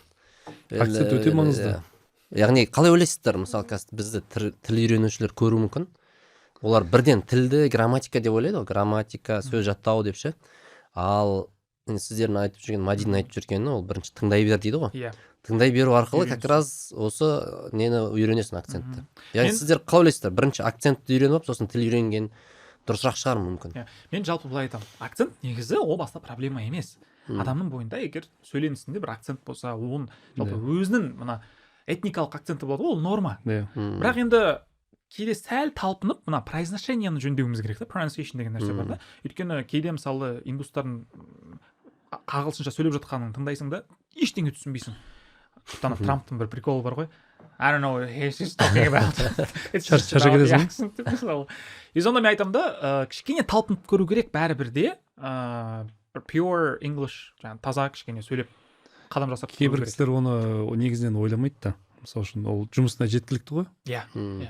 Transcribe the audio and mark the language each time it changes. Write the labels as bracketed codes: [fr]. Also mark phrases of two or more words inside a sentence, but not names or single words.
[kk] Акцент өте маңызды. Яғни қалай ойлайсыздар, мысалы, бізді тіл үйренушілер көру мүмкін. Олар бірден тілді грамматика деп ойлайды ғой, грамматика, сөз жаттау деп ше. Ал сіздердің айтып жүрген, Мадиннің айтып жүргені, ол бірінші тыңдай бер дейді ғой. Иә. Тыңдай беру арқылы [ru] как раз [kk] осы нені үйренесің, акцентті. Яғни сіздер қалай ойлайсыздар? Бірінші акцентті үйреніп, сосын тіл үйренген дұрысырақ шығар мүмкін. Мен жалпы былай айтамын, акцент негізі ол баста проблема емес. Адамның бойында егер сөйленісінде бір акцент болса, оның жалпы өзінің мына этникалық акценті болады, ол норма. Бірақ енді кейде сәл талпынып, мына произношениені жөндеуіміз керек та, pronunciation деген нәрсе бар да. Өйткені кейде мысалы индустардың ағылшынша сөйлеп жатқанын тыңдайсың да, ештеңе түсінбейсің. Трамптың бір приколы бар ғой. [en] I don't know what he's talking about. [kk] Шарша кетесің. И сонда мен айтамын да, кішкене талпынып көру керек бәрібір де, [en] pure English, [kk] жаңағы таза кішкене сөйлеп қадам жасап көру керек. Кейбір кісілер оны негізінен ойламайды да. Мысалы үшін ол жұмысына жеткілікті ғой. Иә.